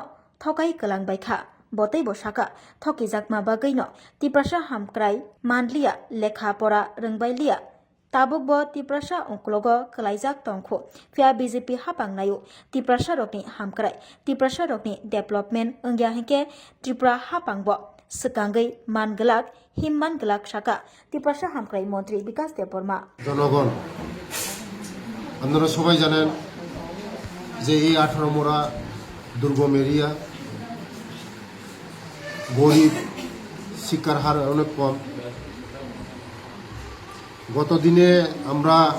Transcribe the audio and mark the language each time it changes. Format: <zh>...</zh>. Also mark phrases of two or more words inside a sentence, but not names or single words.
<trp>Thokai Kalang Baikha Botei Bosaka Thoki Jakma Bagaino Tiprasa Hamkrai Mandlia Lekha Pora Rengbailiya Tabukbo Tiprasa Ongklogo Kalaijak Tongkho Fia BJP Hapangnayu Tiprasa Rokni Hamkrai Tiprasa Rokni Development Ongya Hengke Tripura Hapangbo Sekangai Mangelak Himman Gelak Shaka Tiprasa Hamkrai Montri Bikas Deborma</trp> <bn>জনগণ আপনারা সবাই জানেন যে এই 18 মোড়া দুর্গম এরিয়া গরিব শিক্ষার হার অনেক কম গত দিনে আমরা</bn>